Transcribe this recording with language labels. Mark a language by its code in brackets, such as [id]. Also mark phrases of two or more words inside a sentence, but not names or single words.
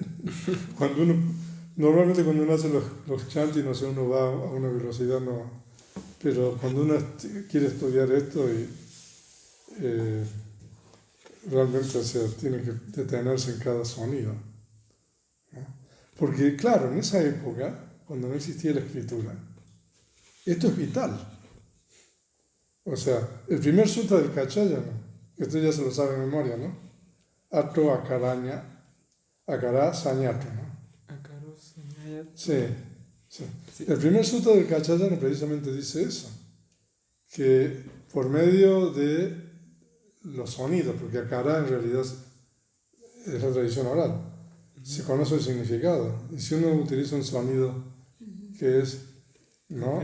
[es] Normalmente cuando uno hace los chantis, no sé, uno va a una velocidad, no, pero cuando uno quiere estudiar esto realmente, o sea, tiene que detenerse en cada sonido, ¿no? Porque claro, en esa época, cuando no existía la escritura, esto es vital. O sea, el primer sutta del Kachayana, que usted ya se lo sabe de memoria, ¿no? [pi] Atro akaraña, akará sañato, ¿no? Akaro sañato. [es] Sí. El primer sutta del Kachayana precisamente dice eso, que por medio de los sonidos, porque akará en realidad es la tradición oral, se conoce el significado. Y si uno utiliza un sonido que es, ¿no?